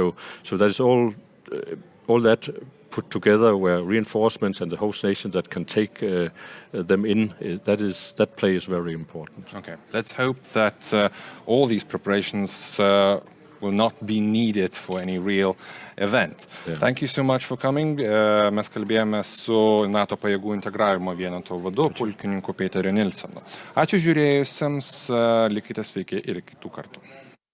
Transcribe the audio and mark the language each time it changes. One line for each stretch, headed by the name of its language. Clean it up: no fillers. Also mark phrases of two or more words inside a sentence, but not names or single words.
English: So that is all that put together where reinforcements and the host nation that can take them in, that play is very important. Okay, let's hope that all these preparations will not be needed for any real event. Yeah. Thank you so much for coming.
Lithuanian: Mes kalbėjome su NATO pajėgų integravimo vieneto vadu, pulkininku Peteriu Nielsenu. Ačiū žiūrėjusiems, likite sveiki ir kitų kartų.